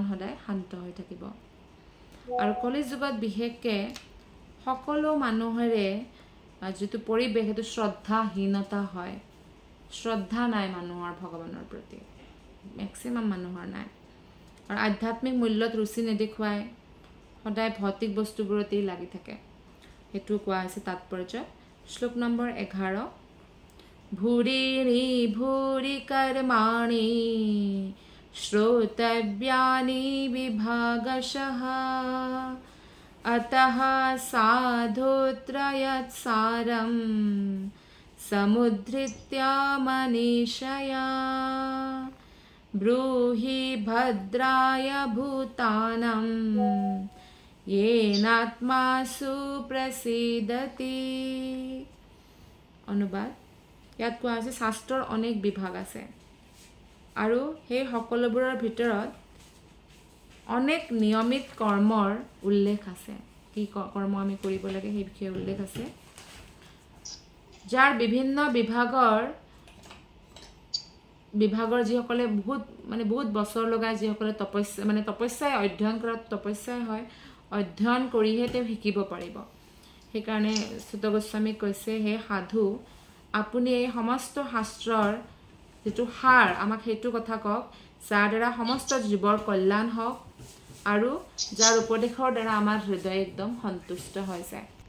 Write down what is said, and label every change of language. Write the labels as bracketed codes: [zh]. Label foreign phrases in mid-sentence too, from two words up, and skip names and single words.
[as] সদায় শান্ত হৈ থাকিব আৰু কলিযুগত বিশেষকৈ সকলো মানুহৰে যিটো পৰিৱেশ সেইটো শ্ৰদ্ধাহীনতা হয় শ্ৰদ্ধা নাই মানুহৰ ভগৱানৰ প্ৰতি মেক্সিমাম মানুহৰ নাই আৰু আধ্যাত্মিক মূল্যত ৰুচি নেদেখুৱায় সদায় ভৌতিক বস্তুবোৰতেই লাগি থাকে সেইটো কোৱা হৈছে তাৎপৰ্য শ্লোক নম্বৰ 11 [sa] ভূৰিণি ভূৰি কৰ্মাণি শ্ৰোতব্যানি বিভাগশঃ अतः साधुत्रयत्सारं समुद्धृत्य मनीषया ब्रूहि भद्राय भूतानं येनात्मासु प्रसीदति [as] অনুবাদ ইয়াত কোৱা আছে শাস্ত্ৰৰ অনেক বিভাগ আছে আৰু সেই সকলোবোৰৰ ভিতৰত অনেক নিয়মিত কৰ্মৰ উল্লেখ আছে কি কৰ্ম আমি কৰিব লাগে সেই বিষয়ে উল্লেখ আছে যাৰ বিভিন্ন বিভাগৰ যিসকলে বহুত বছৰ লগাই যিসকলে তপস্যাই অধ্যয়ন কৰাত তপস্যাই হয় অধ্যয়ন কৰিহে তেওঁ শিকিব পাৰিব সেইকাৰণে সুত গোস্বামী কৈছে হে সাধু আপুনি এই সমস্ত শাস্ত্ৰৰ যেটো সাৰ আমাক সেইটো কথা কওক যাৰ দ্বাৰা সমস্ত জীৱৰ কল্যাণ হওক আৰু যাৰ উপদেশৰ দ্বাৰা আমাৰ হৃদয় একদম সন্তুষ্ট হৈ যায়